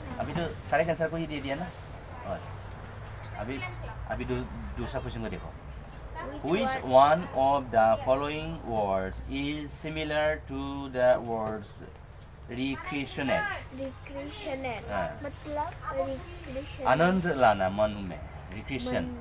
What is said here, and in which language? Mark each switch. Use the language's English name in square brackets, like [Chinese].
[Hindi] अभी तो सारे आंसर को ही दे दिया ना। और अभी दूसरा क्वेश्चन को देखो। [English] Which one of the following words is similar to the words recreational? Recreational [Hindi] हाँ। मतलब रिक्रिएशन। आनंद लाना मन में, रिक्रिएशन,